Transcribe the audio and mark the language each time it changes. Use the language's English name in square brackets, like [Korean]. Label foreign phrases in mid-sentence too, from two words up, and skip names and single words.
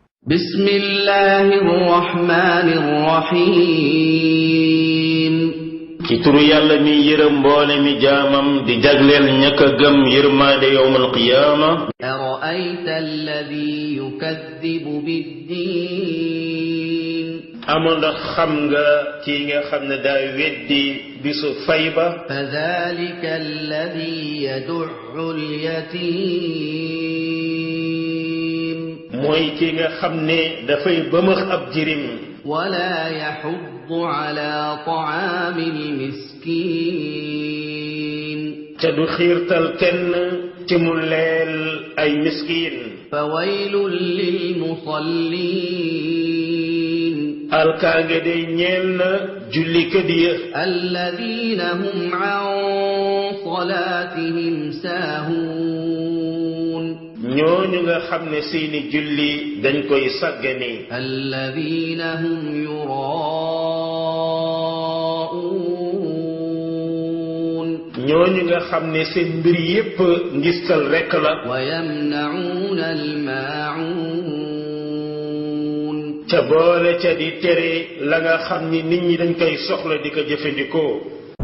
[Arabic] بسم الله الرحمن الرحيم [Wolof] ci turu yàlla mi yërëm mboole mi jaamam di jagleel ña ka gëm yërmaande [Arabic] يوم القيامة أرأيت الذي يكذب بالدين [Wolof] amoon ndax xam nga kii nga xam ne daa weddi bisu fay ba [Arabic] فذلك الذي يدع اليتيم [Wolof] mooy kii nga xam ne dafay bëmëx ab jirim [Arabic] ولا يحض على طعام المسكين [Wolof] te du xiirtal kenn ci mu leel ay miskiin [Arabic] فويل للمصلين [Wolof] alkaange day ñeel na jullikat ya [Arabic] الذين هم عن صلاتهم ساهون [Wolof] ñooñu nga xam ne seeni julli dañ koy sàggane [Arabic] الذين هم يراءون [Wolof] ñooñu nga xam ne seen mbir yépp ngistal rekk la [Arabic] ويمنعون الماعون [Wolof] ca boole ca di tere la nga xam ni nit ñi dañ koy soxla di ko jëfandikoo